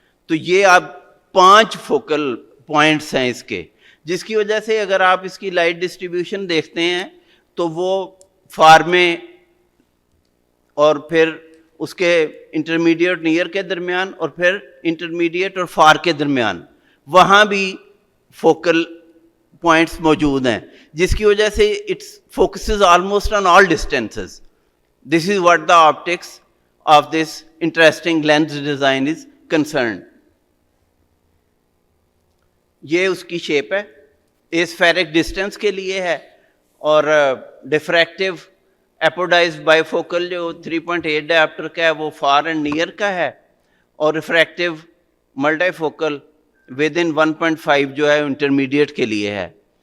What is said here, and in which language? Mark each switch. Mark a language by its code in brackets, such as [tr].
[hi] तो ये आप 5 फोकल पॉइंट्स हैं इसके, जिसकी वजह से अगर आप इसकी लाइट डिस्ट्रीब्यूशन देखते हैं तो वो फार में और फिर उसके इंटरमीडिएट नियर के दरमियान और फिर इंटरमीडिएट और फार के दरमियान वहाँ भी फोकल पॉइंट्स मौजूद हैं, जिसकी वजह से [en] Its focuses almost on all distances. This is what the optics of this interesting lens design is concerned. [hi] ये उसकी शेप है, ये स्फेरिक डिस्टेंस के लिए है और डिफ्रैक्टिव एपोडाइज्ड बाइफोकल जो 3.8 डायप्टर का है वो फार एंड नियर का है और रिफ्रैक्टिव मल्टीफोकल विद इन 1.5 जो है इंटरमीडिएट के लिए है.